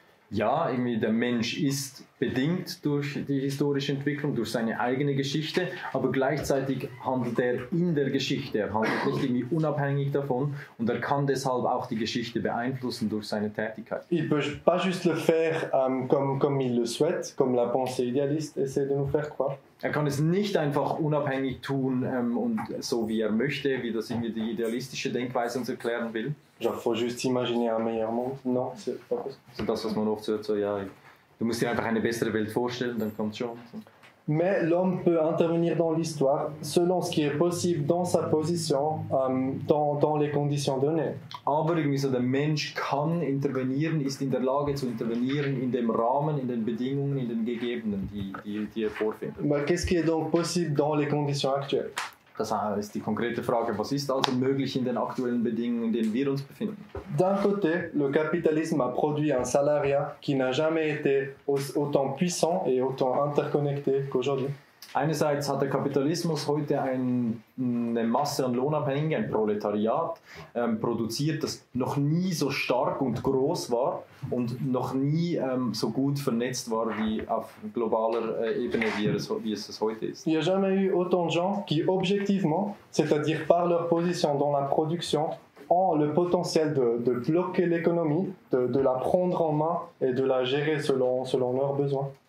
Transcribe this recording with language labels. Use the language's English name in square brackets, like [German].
[German] Ja, irgendwie der Mensch ist bedingt durch die historische Entwicklung, durch seine eigene Geschichte, aber gleichzeitig handelt er in der Geschichte, er handelt nicht irgendwie unabhängig davon und er kann deshalb auch die Geschichte beeinflussen durch seine Tätigkeit. [French] Il peut pas juste le faire comme il le souhaite, comme la pensée idéaliste essaie de nous faire croire. [German] Er kann es nicht einfach unabhängig tun und so wie er möchte, wie das irgendwie die idealistische Denkweise uns erklären will. [French] Genre, faut juste imaginer un meilleur monde. Non, c'est pas possible. [German] So das, was man oft hört, so ja, du musst dir einfach eine bessere Welt vorstellen, dann kommt schon. So. [French] Mais l'homme peut intervenir dans l'histoire selon ce qui est possible dans sa position, dans les conditions données. [German] Aber irgendwie so der Mensch kann intervenieren, ist in der Lage zu intervenieren in dem Rahmen, in den Bedingungen, in den Gegebenen, die er vorfindet. [French] Mais qu'est-ce qui est donc possible dans les conditions actuelles? [German] Das ist die konkrete Frage, was ist also möglich in den aktuellen Bedingungen, in denen wir uns befinden? [French] D'un côté, le capitalisme a produit un salariat qui n'a jamais été autant puissant et autant interconnecté qu'aujourd'hui. [German] Einerseits hat der Kapitalismus heute eine Masse an Lohnabhängigen, ein Proletariat, produziert, das noch nie so stark und groß war und noch nie so gut vernetzt war wie auf globaler Ebene, wie es heute ist. [French] Il n'y a jamais eu autant de gens qui, objectivement, c'est-à-dire par leur position dans la production, ont le potentiel de bloquer l'économie, de la prendre en main et de la gérer selon leurs besoins.